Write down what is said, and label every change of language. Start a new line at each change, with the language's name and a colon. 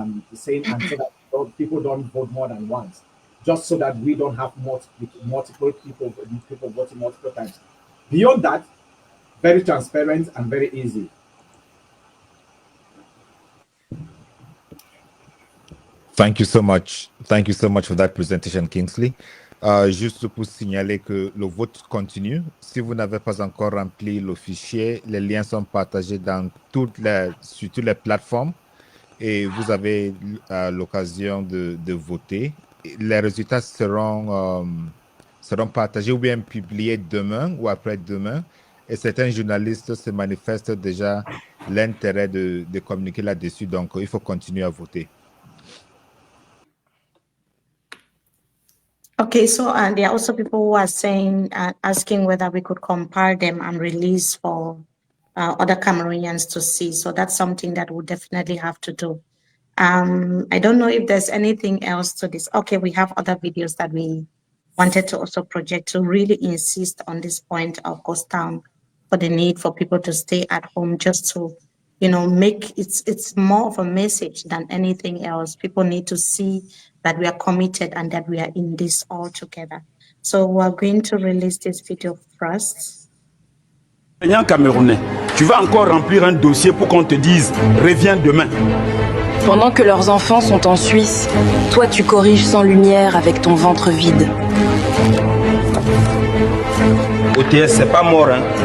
English: The same, and so that people don't vote more than once, just so that we don't have multiple people voting multiple times. Beyond that, very transparent and very easy. Thank you so much. Thank you so much for that presentation, Kingsley.
French: Juste pour signaler que le vote continue. Si vous n'avez pas encore rempli le fichier, les liens sont partagés sur toutes les plateformes et vous avez l'occasion de voter. Les résultats seront partagés ou bien publiés demain ou après-demain. Et certains journalistes se manifestent déjà l'intérêt de communiquer là-dessus. Donc, il faut continuer à voter.
English: Okay, so there are also people who are saying, asking whether we could compare them and release for other Cameroonians to see. So that's something that we'll definitely have to do. I don't know if there's anything else to this. Okay, we have other videos that we wanted to also project to really insist on this point of Ghost Town, for the need for people to stay at home, just to, make it's more of a message than anything else. People need to see that we are committed and that we are in this all together. So we're going to release this video first.
French: Camerounais, tu vas encore remplir un dossier pour qu'on te dise « reviens demain ». Pendant que leurs enfants sont en Suisse, toi tu corriges sans lumière avec ton ventre vide. OTS, c'est pas mort, hein.